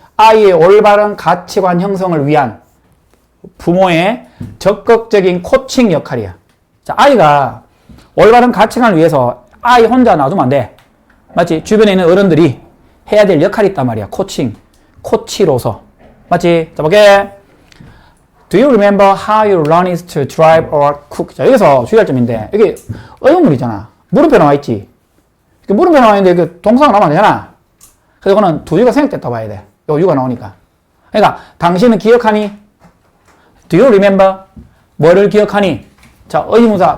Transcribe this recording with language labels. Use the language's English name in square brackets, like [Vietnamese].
[Korean] 아이의 올바른 가치관 형성을 위한 부모의 적극적인 코칭 역할이야. 자, 아이가 올바른 가치관을 위해서 아이 혼자 놔두면 안 돼. 맞지? 주변에 있는 어른들이 해야 될 역할이 있단 말이야. 코치로서. 맞지? 자, 볼게. [English] Do you remember how you learned to drive or cook? [Korean] 자, 여기서 주의할 점인데, 이게 어용물이잖아. 물음표 나와 있지. 물음표 나와 있는데, 그 동사가 나오면 안 되잖아. 그래서 이거는 두유가 생략됐다고 봐야 돼. 요 유가 나오니까. 그러니까, 당신은 기억하니? [English] Do you remember? [Korean] 뭐를 기억하니? 자, 의문사.